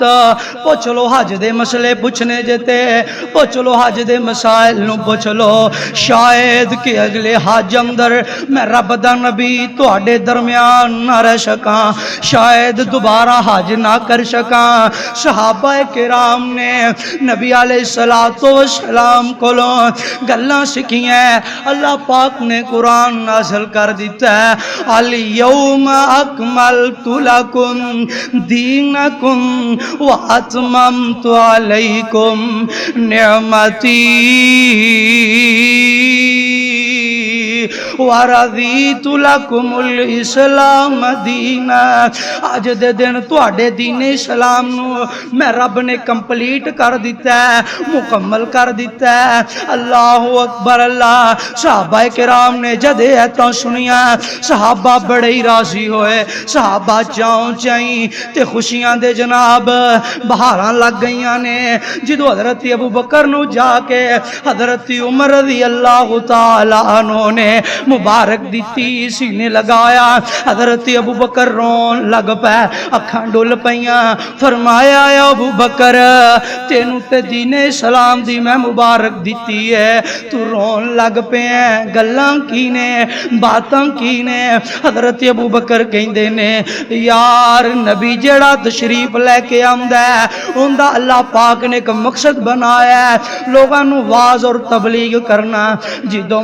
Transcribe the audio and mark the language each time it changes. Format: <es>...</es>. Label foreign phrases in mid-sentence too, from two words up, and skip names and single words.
<pa>پوچھ لو حج دے مسئلے پوچھنے جتے پوچھ لو حج دے مسائل نو پوچھ لو شاید کہ اگلے حج اندر میں رب دا نبی تواڈے درمیان نہ رہ سکاں شاید دوبارہ حج نہ کر سکاں صحابہ کرام نے نبی علیہ السلام کولوں گلاں سکھیاں اللہ پاک نے قرآن نازل کر دیتا ہے</pa> <ar>الیوم اکملت لکم دینکم واتممت علیکم نعمتی وَرَضِيتُ لَكُمُ الْإِسْلَامَ دِينًا</ar> <pa>آج دے دن تواڈے دین اسلام نو میں رب نے کمپلیٹ کر دیتا ہے مکمل کر دیتا ہے</pa> <ar>اللہ اکبر</ar> <pa>اللہ صحابہ کرام نے جدے ایتاں سنیاں صحابہ بڑے ہی راضی ہوئے صحابہ چاؤں چائیں تے خوشیاں دے جناب بہاراں لگ گئیاں نے جدو حضرت ابو بکر نو جا کے حضرت عمر</pa> <ar>رضی اللہ تعالیٰ عنہ</ar> <pa>نے مبارک دیتی سینے لگایا حضرت ابو بکر رون لگ پہ اکھاں ڈول پیاں فرمایا اے ابو بکر تینوں تے دین اسلام دی میں مبارک دیتی ہے تو رون لگ پہ ہیں گلاں کی نے باتاں کی نے حضرت ابو بکر کہندے نے یار نبی جڑا تشریف لے کے آمدا ہے اوندا اللہ پاک نے ایک مقصد بنایا ہے لوگاں نو واز اور تبلیغ کرنا جدوں</pa>